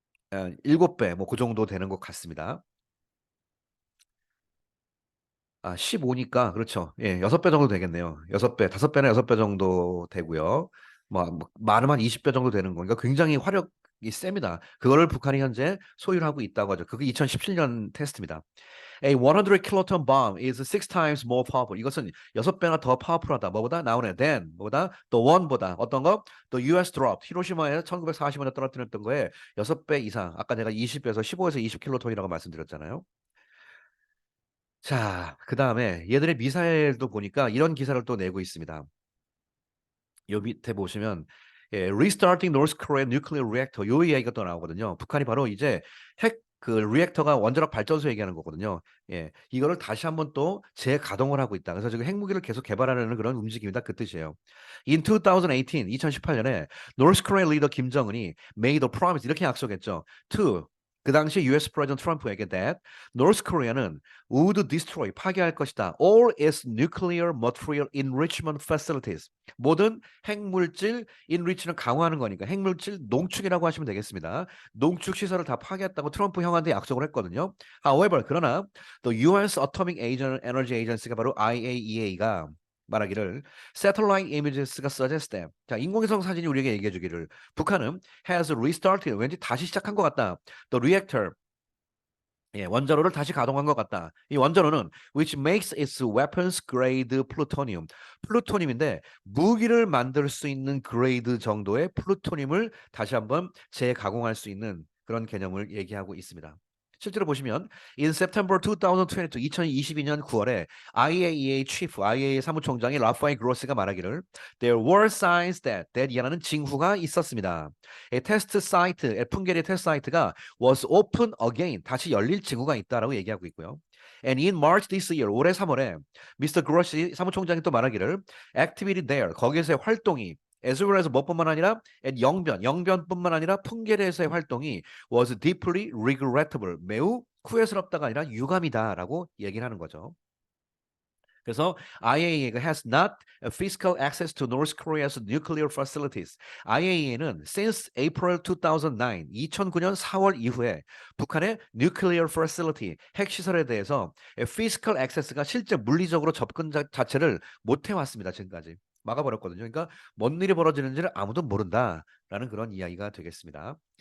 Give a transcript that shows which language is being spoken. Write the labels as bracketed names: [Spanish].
[Korean] 7배 뭐 그 정도 되는 것 같습니다. 15니까 그렇죠. 예, 6배 정도 되겠네요. 6배, 5배나 6배 정도 되고요. 많으면 20배 정도 되는 거니까 굉장히 화력이 셉니다. 그거를 북한이 현재 소유를 하고 있다고 하죠. 그게 2017년 테스트입니다. [English] A 100 kiloton bomb is six times more powerful. [Korean] 이것은 6배나 더 파워풀하다. 뭐보다? 나오네. [English] Than. [Korean] 뭐보다? [English] The one [Korean] 보다. 어떤 거? [English] The US dropped. [Korean] 히로시마에 1940년에 떨어뜨렸던 거에 6배 이상. 아까 내가 20에서 15에서 20킬로톤이라고 말씀드렸잖아요. 자, 그다음에 얘들의 미사일도 보니까 이런 기사를 또 내고 있습니다. 요 밑에 보시면 [English] Restarting North Korea Nuclear Reactor [Korean] 요 이야기가 또 나오거든요. 북한이 바로 이제 핵 그 리액터가 원자력 발전소 얘기하는 거거든요. 이거를 다시 한번 또 재가동을 하고 있다. 그래서 지금 핵무기를 계속 개발하려는 그런 움직임이다. 그 뜻이에요. [English] In 2018, 2018년에 North Korea [Korean] 리더 김정은이 [English] made a promise [Korean] 이렇게 약속했죠. [English] To [Korean] 그 당시 [English] US 프레지던트 트럼프에게 that North Korea는 would destroy [Korean] 파괴할 것이다. [English] All its nuclear material enrichment facilities. [Korean] 모든 핵물질 enrich는 강화하는 거니까 핵물질 농축이라고 하시면 되겠습니다. 농축 시설을 다 파괴했다고 트럼프 형한테 약속을 했거든요. [English] However, [Korean] 그러나 [English] the US Atomic Energy Agency [Korean] 가 바로 IAEA가 말하기를 [English] satellite images [Korean] 가 [English] suggest that [Korean] 자 인공위성 사진이 우리에게 얘기해 주기를 북한은 [English] has restarted [Korean] 왠지 다시 시작한 것 같다. [English] The reactor [Korean] 원자로를 다시 가동한 것 같다. 이 원자로는 [English] which makes its weapons grade plutonium. [Korean] 플루토늄인데 무기를 만들 수 있는 그레이드 정도의 플루토늄을 다시 한번 재가공할 수 있는 그런 개념을 얘기하고 있습니다. 실제로 보시면 [English] in September 2022, [Korean] 2022년 9월에 IAEA chief, IAEA 사무총장이 라파엘 그로스가 말하기를 [English] there were signs that [Korean] 이라는 징후가 있었습니다. 테스트 사이트, 풍계리 테스트 사이트가 [English] was open again, [Korean] 다시 열릴 징후가 있다라고 얘기하고 있고요. [English] And in March this year, [Korean] 올해 3월에 [English] Mr. [Korean] 그로시 사무총장이 또 말하기를 [English] activity there, [Korean] 거기에서의 활동이 [English] as well as [Korean] 뭐뿐만 아니라 영변뿐만 아니라 풍계리에서의 활동이 [English] was deeply regrettable, [Korean] 매우 후회스럽다가 아니라 유감이다라고 얘기를 하는 거죠. 그래서 [English] IAEA가 has not physical access to North Korea's nuclear facilities. [Korean] IAEA는 [English] since April 2009, [Korean] 2009년 4월 이후에 북한의 [English] nuclear facility, [Korean] 핵 시설에 대해서 [English] physical access [Korean] 가 실제 물리적으로 접근 자체를 못 해왔습니다. 지금까지. 막아버렸거든요. 그러니까 뭔 일이 벌어지는지를 아무도 모른다라는 그런 이야기가 되겠습니다.